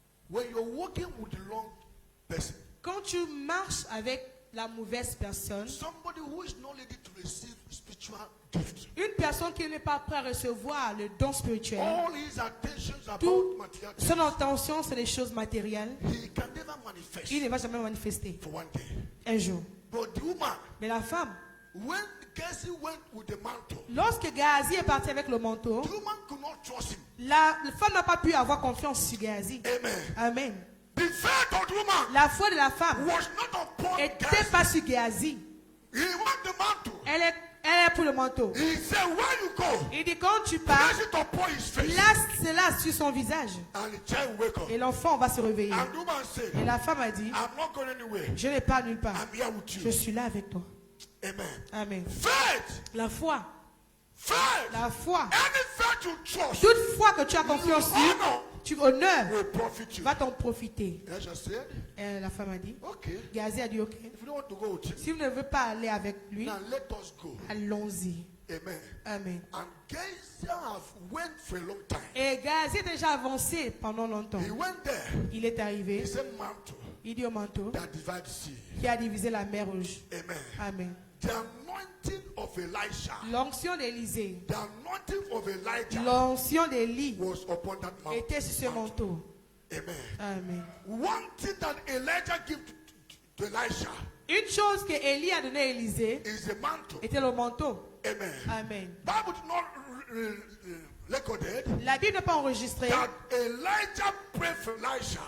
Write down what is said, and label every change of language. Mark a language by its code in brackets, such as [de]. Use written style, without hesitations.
[en] when you're walking with the wrong person, [fr] quand tu marches avec la mauvaise personne, [en] somebody who is not ready to receive spiritual gift, [fr] une personne qui n'est pas prête à recevoir le don spirituel, [en] all his attentions about [fr] tout [en] material [fr] son [en] things, [fr] intention, c'est les choses matérielles. [en] he can never manifest [fr] Il ne va jamais manifester [en] for one day. [fr] un jour. [en] But the woman, [fr] Mais la femme, [en] when Gazi went with the mantle, [fr] lorsque Gazi est parti avec le manteau, [en] the woman could not trust him. [fr] la femme n'a pas pu avoir confiance sur Gazi. [en] Amen. [fr] Amen. [en] The faith of the woman [fr] La foi de la femme [en] was not upon [fr] n'était [en] Gazi. [fr] pas sur Gazi. [en] He want the mantle. [fr] Elle est pour le manteau. [en] He said, where you go, [fr] Il dit quand tu pars, [en] place it upon his face. [fr] place cela sur son visage. [en] And the child wake up. [fr] Et l'enfant va se réveiller. [en] And the woman said, [fr] Et la femme a dit, [en] I'm not going anywhere. [fr] je n'ai pas nulle part. [en] I'm here with [fr] Je [en] you. [fr] suis là avec toi. [en] Amen. [fr] Amen. [en] Faith. [fr] La foi. [en] Faith. [fr] La foi. [en] Any faith you trust [fr] Toute foi que tu as confiance sur, tu honneurs, [en] will profit you. [fr] va t'en profiter. [en] Elisha said, [fr] Et la femme a dit, [en] okay. [fr] Gazi a dit, ok. [en] If you don't want to go with him, [fr] Si vous ne voulez pas aller avec lui, [en] now let us go. [fr] allons-y. [en] Amen. [fr] Amen. [en] And Gazi have went for a long time. [fr] Et Gazi est déjà avancé pendant longtemps. [en] He went there. [fr] Il est arrivé, [en] He said, mantle [fr] il dit au manteau, [en] that divides sea. [fr] qui a divisé la mer rouge. [en] Amen. [fr] Amen. [en] The anointing of Elisha, [fr] L'onction d'Élisée, [en] the anointing of Elijah [fr] l'onction d'Élie [en] was upon that mountain. [fr] était sur ce manteau. [en] Amen. [fr] Amen. [en] One thing that Elijah gave to Elisha [fr] Une chose que Élie a donnée à Élisée [en] is the mantle. [fr] était le manteau. [en] Amen. [fr] Amen. [en] Bible did not recorded [fr] La Bible n'a pas enregistré [en] that Elijah prayed for Elisha.